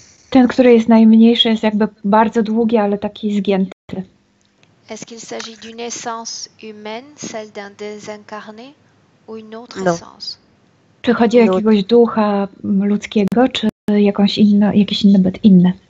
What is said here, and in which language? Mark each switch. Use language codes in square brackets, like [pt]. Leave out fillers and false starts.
[pl] Ten, który jest najmniejszy, jest jakby bardzo długi, ale taki zgięty. [fr] Est-ce qu'il s'agit d'une essence humaine, celle d'un désincarné, ou une autre Non. essence? [pl] Czy chodzi o jakiegoś ducha ludzkiego, czy jakiś inny byt inny?